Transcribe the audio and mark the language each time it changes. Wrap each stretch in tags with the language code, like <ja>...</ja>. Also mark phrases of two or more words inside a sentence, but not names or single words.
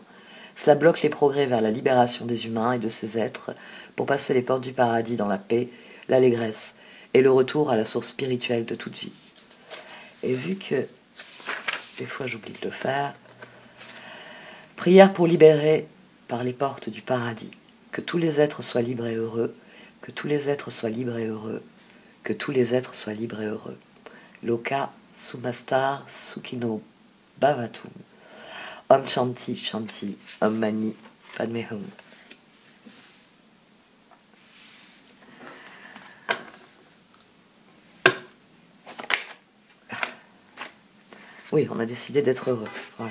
<fr>Cela bloque les progrès vers la libération des humains et de ces êtres pour passer les portes du paradis dans la paix, l'allégresse et le retour à la source spirituelle de toute vie. Et vu que des fois j'oublie de le faire, prière pour libérer par les portes du paradis, que tous les êtres soient libres et heureux, que tous les êtres soient libres et heureux, que tous les êtres soient libres et heureux.</fr> <sa>Loka Sumastar Sukhino Bhavatum. Om Chanti Chanti Om Mani Padme Hum.</sa> <fr>Oui, on a décidé d'être heureux. Voilà.</fr>